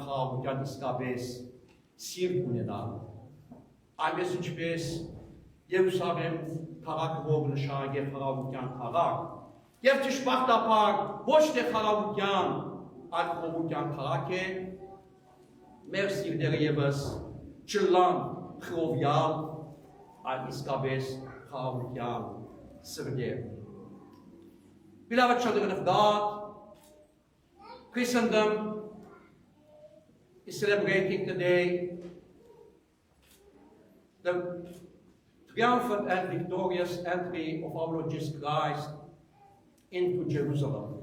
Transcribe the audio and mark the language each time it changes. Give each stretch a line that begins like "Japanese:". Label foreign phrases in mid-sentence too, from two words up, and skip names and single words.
Armenian: խաղաղության իսկապես սիրտ ունենալ։ Այնպես ինչպես Երուսաղեմ քաղաքը որ նշանակե խաղաղության քաղաք, և ճշմարտաբար ոչ թե խաղաղության, այլ խաղաղության քաղաք է, մեր սիրտերը ևս չլան խռովյալ, այլ իսկապես խաղաղության սրտեր։
English: Beloved children of God, Christendom is celebrating today the triumphant and victorious entry of our Lord Jesus Christ into Jerusalem.